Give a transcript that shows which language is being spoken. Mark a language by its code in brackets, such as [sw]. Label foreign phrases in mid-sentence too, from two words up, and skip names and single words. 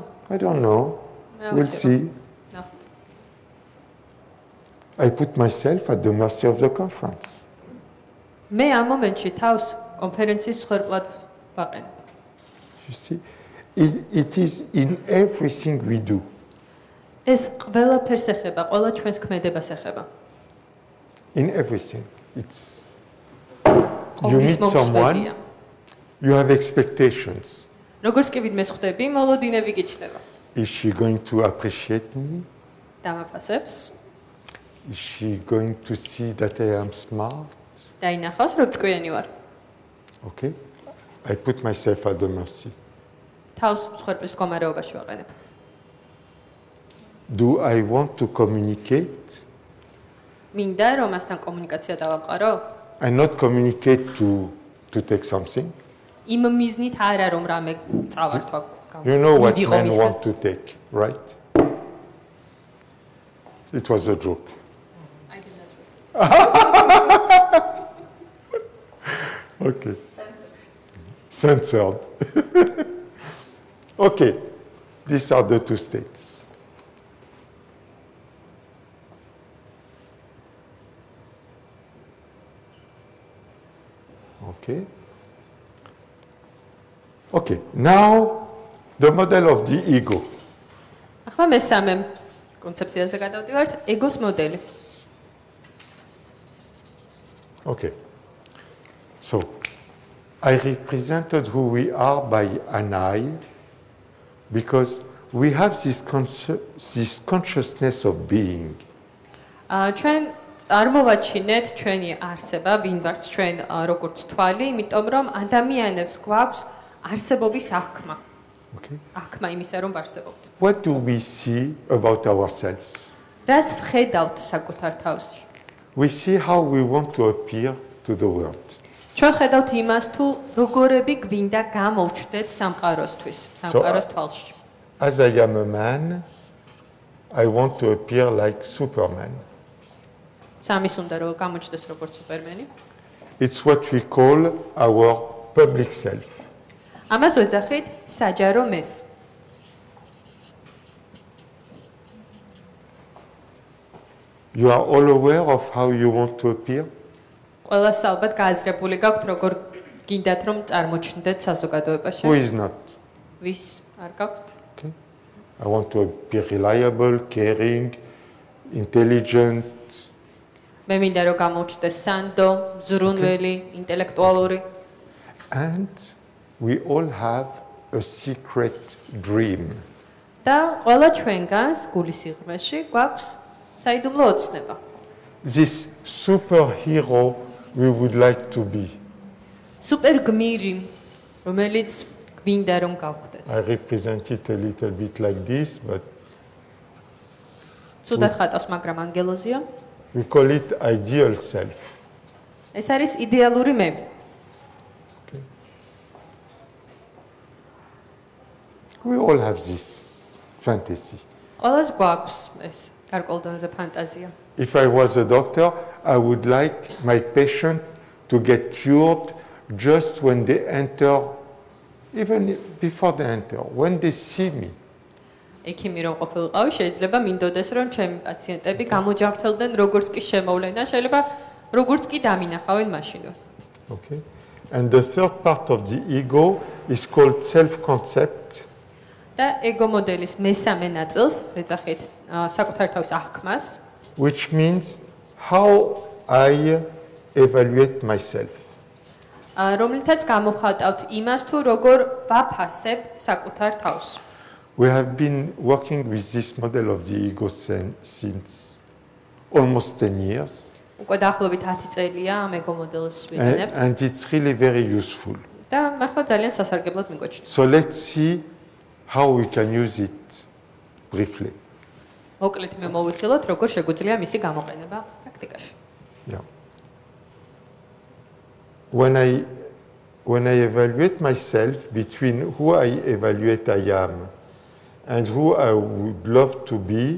[en] I don't know. [ka] მე [en] We'll [ka] ავუჩერებ. [en] see. [ka] ნახოთ. [en] I put myself at the mercy of the conference. [ka] მე ამ მომენტში თავს კონფერენციის მსხვერპლად ვაყენებ. [en] You see, it is in everything we do. [ka] ეს ყველაფერს ეხება, ყველა ჩვენს ქმედებას ეხება. [en] In everything. It's you [ka] ყოვლის [en] meet someone, [ka] მომსვლელია. [en] you have expectations. [ka] როგორც კი ვინმე ხვდები, მოლოდინები გიჩნდება. [en] Is she going to appreciate me? [ka] დამაფასებს, [en] Is she going to see that I am smart? [ka] დაინახავს, რომ ჭკვიანი ვარ. [en] Okay. I put myself at the mercy. [ka] თავს მსხვერპლის მდგომარეობაში ვაყენებ. [en] Do I want to communicate [ka] მინდა რომ მასთან კომუნიკაცია დავამყარო? [en] and not communicate to take something? [ka] იმ მიზნით არა რომ რამე წავართვა. [en] You know what [ka] მივიღო [en] men [ka] მისგან. [en] want to take, right? It was a joke. Okay. Censored. Okay. These are the two states. Okay. Okay. Now the model of the ego. [ka] ახლა მესამე კონცეფციაზე გადავდივართ, ეგოს მოდელი. [en] Okay. So, I represented who we are by an eye because we have this consciousness of being. [ka] ჩვენ წარმოვაჩინეთ ჩვენი არსება, ვინ ვართ ჩვენ როგორც თვალი, იმიტომ რომ ადამიანებს გვაქვს არსებობის აღქმა. [en] Okay. [ka] აღქმა იმისა რომ ვარსებობთ. [en] What do we see about ourselves? [ka] რას ვხედავთ საკუთარ თავში? [en] We see how we want to appear to the world. [ka] ჩვენ ხედავთ იმას თუ როგორები გვინდა გამოვჩდეთ სამყაროსთვის, სამყაროს თვალში. [en] As I am a man, I want to appear like Superman. [ka] სამის უნდა რომ გამოჩნდეს როგორც სუპერმენი. [en] It's what we call our public self. [ka] ამას ვეძახით საჯარო მეს. [en] You are all aware of how you want to appear? [ka] ყველას ალბათ გააზრებული გაქვთ როგორ გინდათ რომ წარმოჩნდეთ საზოგადოებაში. [en] Who is not? [ka] ვის არ გაქვთ? [en] Okay. I want to be reliable, caring, intelligent. [ka] მე მინდა რომ გამოჩნდეს სანდო, ზრუნველი, ინტელექტუალური. [en] And we all have a secret dream. [ka] და ყველა ჩვენგანს გულის სიღრმეში გვაქვს საიდუმლო ოცნება. [en] This superhero we would like to be. [ka] სუპერ გმირი, რომელიც გვინდა რომ გავხდეთ. [en] I represent it a little bit like this, but [ka] ცუდად ხატავს, მაგრამ ანგელოზია. [en] we call it ideal self. [ka] ეს არის იდეალური მე. [en] We all have this fantasy. [ka] ყველას გვაქვს ეს გარკვეულდონეზე ფანტაზია. [en] If I was a doctor, I would like my patient to get cured just when they enter, even before they enter, when they see me. [ka] ექიმი რომ ყოფილიყავი, შეიძლება მინდოდეს რომ ჩემი პაციენტები გამოჯანმრთელდნენ როგორც კი შემოვლენ და შეიძლება როგორც კი დამინახავენ მაშინვე. [en] Okay? And the third part of the ego is called self-concept. [ka] და ეგო მოდელის მესამე ნაწილს ვეძახით საკუთარ თავის აღქმას, [en] Which means how I evaluate myself. [ka] რომლითაც გამოხატავთ იმას თუ როგორ ვაფასებ საკუთარ თავს. [en] We have been working with this model of the ego since almost 10 years, [ka] უკვე დაახლოებით 10 წელია ამ ეგო მოდელს ვიყენებთ [en] and it's really very useful. [ka] და მართლა ძალიან სასარგებლოდ მიგვაჩნდა. [en] So let's see how we can use it briefly. [ka] მოკლედ მე მოვიხილოთ როგორ შეგვიძლია მისი გამოყენება პრაქტიკაში. [en] Yeah. When I evaluate myself between who I evaluate I am and who I would love to be,